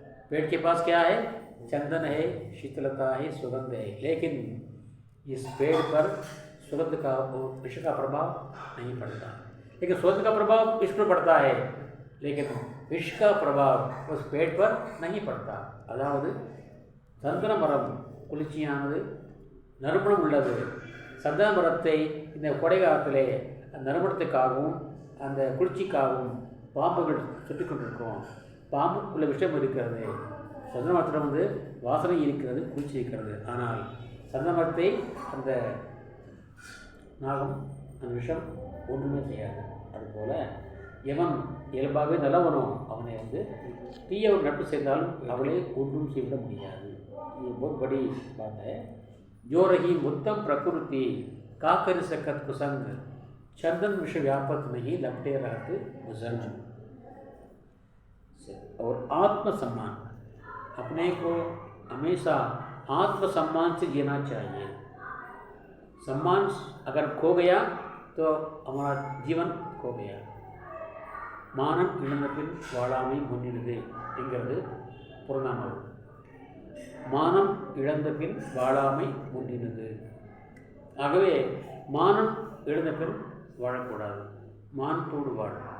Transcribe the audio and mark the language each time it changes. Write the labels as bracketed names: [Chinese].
[Hindi] पेड़ के पास क्या है, चंदन है, शीतलता है, सुगंध है. लेकिन इस पेड़ पर सुगंध का विष का प्रभाव नहीं पड़ता, लेकिन सुगंध का प्रभाव विष पर पड़ता है, लेकिन विष का प्रभाव उस पेड़ पर नहीं पड़ता. [Tamil] அதாவது சந்தன மரம் குளிர்ச்சியானது, நறுமணம் உள்ளது. சந்தன மரத்தை இந்த கொடை காலத்திலே நறுமணத்துக்காகவும் அந்த குளிர்ச்சிக்காகவும் பாம்புகள் சுற்றி கொண்டிருக்கும். பாம்புக்குள்ள விஷம் இருக்கிறது, சந்தன மரத்தில் வந்து வாசனை இருக்கிறது, குளிர்ச்சி இருக்கிறது. ஆனால் சந்தன மரத்தை அந்த நாகம் அந்த விஷம் ஒன்றுமே செய்யாது. அதுபோல் எவன் இயல்பாகவே நல்லவனோ அவனை வந்து தீய ஒரு நட்பு செய்தாலும் அவளை ஒன்றும் செய்விட முடியாது. [Hindi] ये बहुत बड़ी बात है. जो रही उत्तम प्रकृति का कर सकत कुसंग चंदन विष व्यापक नहीं लपटे रहते भुजंग. और आत्मसम्मान, अपने को हमेशा आत्मसम्मान से जीना चाहिए. सम्मान अगर खो गया तो हमारा जीवन खो गया. [Tamil] மானம் இழந்த பின் வாழாமை முன்னிடுது என்கிறது புறநானூறு. மானம் இழந்த பின் வாழாமை முன்னிடுது. ஆகவே மானம் இழந்த பின் வாழக்கூடாது, மானத்தோடு வாழ.